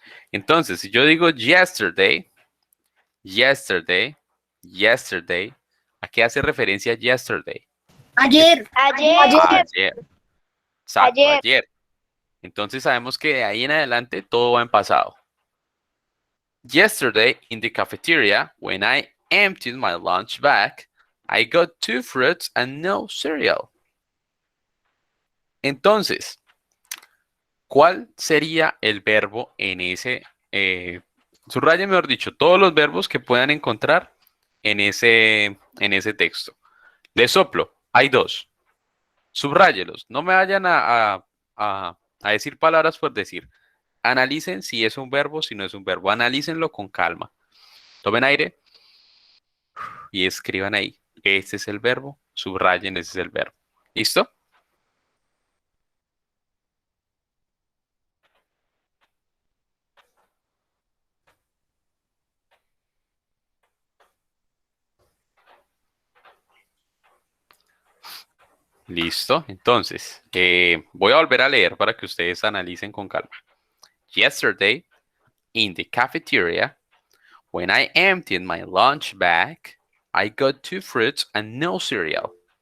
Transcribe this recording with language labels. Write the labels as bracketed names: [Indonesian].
[Spanish] Entonces, si yo digo yesterday, yesterday, yesterday, ¿a qué hace referencia yesterday? Ayer. Ayer. Exacto, Ayer. ayer. Entonces sabemos que de ahí en adelante todo va en pasado. [English] Yesterday in the cafeteria, when I emptied my lunch bag, I got 2 fruits and no cereal. [Spanish] Entonces, ¿cuál sería el verbo en ese? Subrayen, mejor dicho, todos los verbos que puedan encontrar en ese texto. Les soplo, hay 2. Subráyelos, no me vayan a decir palabras por decir. Analicen si es un verbo, si no es un verbo. Analícenlo con calma. Tomen aire y escriban ahí. Este es el verbo. Subrayen, ese es el verbo. ¿Listo? Listo. Entonces, voy a volver a leer para que ustedes analicen con calma. [English] Yesterday, in the cafeteria, when I emptied my lunch bag, I got 2 fruits and no cereal.